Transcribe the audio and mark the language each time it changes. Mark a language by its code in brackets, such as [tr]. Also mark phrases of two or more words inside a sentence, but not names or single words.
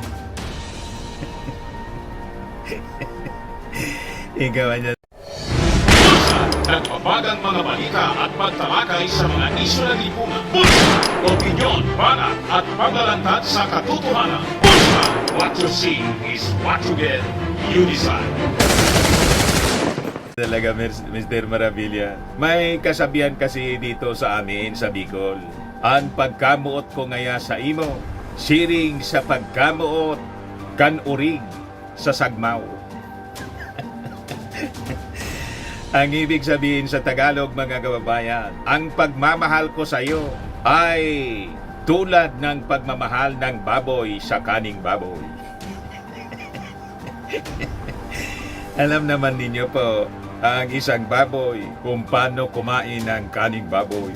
[tl] Ikaw niya. Nagbabagang mga balita at pagtalakay sa mga isyu ng lipunan. Bulsa! Opinyon, banat at paglalantad sa katotohanan. Bulsa! [en] What you see is what you get. You decide. [tl] Talaga, Mr. Maravilla. May kasabihan kasi dito sa amin sa Bicol. [bik] Ang pagkamuot ko ngaya sa imo, siring sa pagkamuot, kanurig sa sagmaw. [tl] Ang ibig sabihin sa Tagalog mga kababayan, ang pagmamahal ko sa iyo ay tulad ng pagmamahal ng baboy sa kaning baboy. Alam naman ninyo po ang isang baboy kung paano kumain ng kaning baboy.